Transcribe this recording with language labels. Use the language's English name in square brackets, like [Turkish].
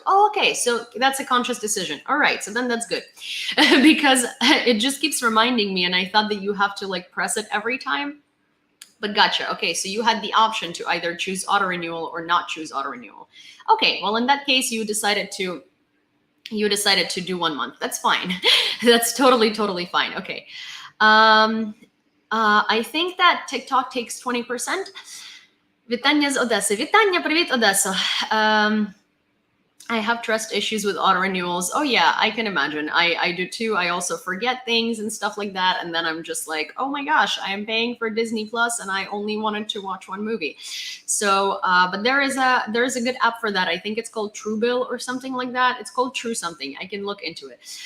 [English] Oh, okay, so that's a conscious decision. All right, so then that's good because it just keeps reminding me, and I thought that you have to press it every time. But gotcha. Okay, so you had the option to either choose auto renewal or not choose auto renewal. Okay, well in that case, you decided to do 1 month. That's fine. That's totally fine. Okay. I think that TikTok takes 20%. [Ukrainian] Вітання з Одеси. Вітання, привіт, Одесо. [English] I have trust issues with auto renewals. Oh yeah, I can imagine. I do too. I also forget things and stuff like that, and then I'm just like, oh my gosh, I am paying for Disney Plus, and I only wanted to watch one movie. So, but there is a good app for that. I think it's called Truebill or something like that. It's called True something. I can look into it.